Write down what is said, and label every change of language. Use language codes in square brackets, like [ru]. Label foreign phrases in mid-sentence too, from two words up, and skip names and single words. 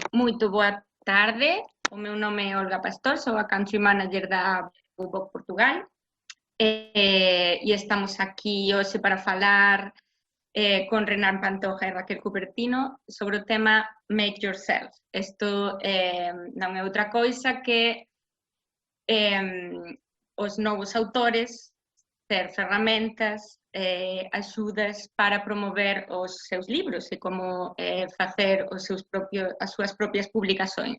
[gl] Muito boa tarde, o meu nome é Olga Pastor, sou a [en] Country Manager [gl] da Bubok Portugal e estamos aquí hoxe para falar con Renan Pantoja e Raquel Cupertino sobre o tema Make Yourself. Isto non é outra coisa que os novos autores ter ferramentas, axudas para promover os seus libros e como facer as súas propias publicacións.